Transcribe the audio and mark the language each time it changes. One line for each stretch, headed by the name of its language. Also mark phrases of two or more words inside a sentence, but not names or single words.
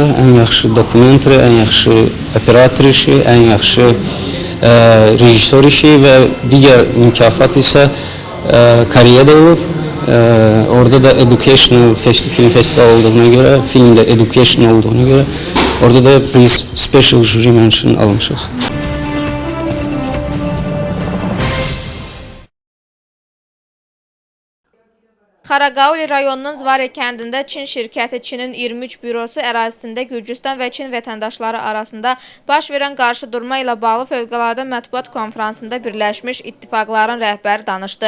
Azerbaijani: Ən yaxşı dokumentari, ən yaxşı operator işi, ən yaxşı rejissor işi və digər mükafat isə Koreyada olub. Orada da
English: educational film festival
Azerbaijani: olduğuna görə, filmdə education olduğuna görə orada da priz
English: special jury mention
Azerbaijani: almışıq. Xaraqauli rayonunun Zvari kəndində Çin şirkəti Çinin 23 bürosu ərazisində Gürcüstan və Çin vətəndaşları arasında baş verən qarşıdurma ilə bağlı fövqəladə mətbuat konfransında Birləşmiş İttifaqların rəhbəri danışdı.